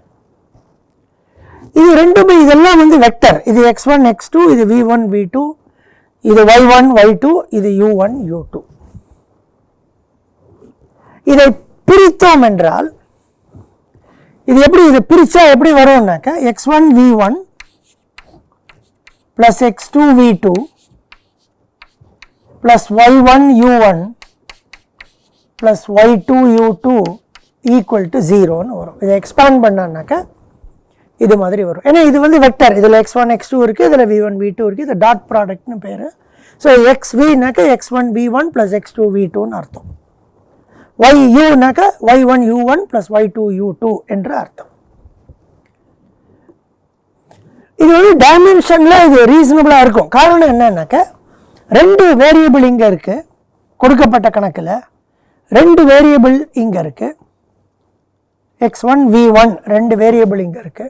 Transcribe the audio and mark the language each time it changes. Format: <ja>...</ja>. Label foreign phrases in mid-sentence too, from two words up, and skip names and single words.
<ta>இது ரெண்டுமே, இதெல்லாம் வெக்டர். இது x1 x2, இது v1 v2, இது y1 y2, இது u1 u2. இதை பிரித்தோம் என்றால் இது எப்படி, இது பிரிச்சா எப்படி வரும்னாக்க x1 v1 plus x2 v2 plus y1 u1 plus y2 u2</ta> <en>equal to</en> <ta>0ன்னு வரும். இதை எக்ஸ்பேண்ட் பண்ணான்னாக்க இது மாதிரி வரும். ஏன்னா இது வெக்டர், இதில் x1 x2 இருக்குது, இதில் v1 v2 இருக்குது, இது</ta> <en>dot product</en> <ta>பேர். ஸோ xvனாக்க x1 v1 plus x2 v2ன்னு அர்த்தம். யுனாக்க y1 u1 plus y2 u2 என்று அர்த்தம். இது வந்து டைமென்ஷன்ல இது ரீசனபிளா இருக்கும். காரணம் என்னன்னாக்க 2 வேரியபிள் இங்க இருக்கு கொடுக்கப்பட்ட கணக்கில், 2 வேரியபிள் இங்க இருக்கு, x1 v1 2 வேரியபிள் இங்க இருக்கு.</ta>